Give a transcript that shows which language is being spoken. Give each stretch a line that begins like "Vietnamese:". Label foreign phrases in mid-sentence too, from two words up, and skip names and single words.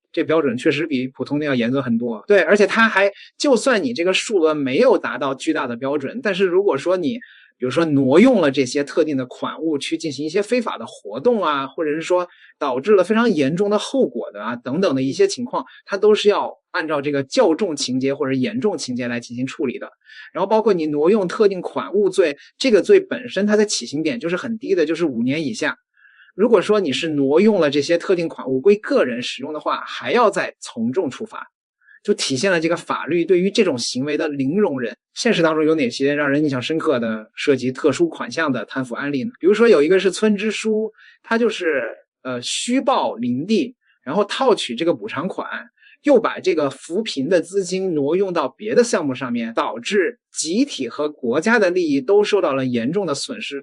Chinese: 這標準確實比普通的要嚴格很多。對，而且它還就算你這個數額沒有達到巨大的標準，但是如果說你比如說挪用了這些特定的款物去進行一些非法的活動啊，或者是說導致了非常嚴重的後果的啊等等的一些情況，它都是要按照這個較重情節或者嚴重情節來進行處理的。然後包括你挪用特定款物罪，這個罪本身它的起刑點就是很低的，就是5年以下。如果說你是挪用了這些特定款物歸個人使用的話，還要再從重處罰。就體現了這個法律對於這種行為的零容忍。現實當中有哪些讓人印象深刻的涉及特殊款項的貪腐案例呢？比如說有一个是村支書，他就是虛報林地，然後套取这個補償款，又把這個扶貧的資金挪用到別的項目上面，導致集體和國家的利益都受到了嚴重的損失。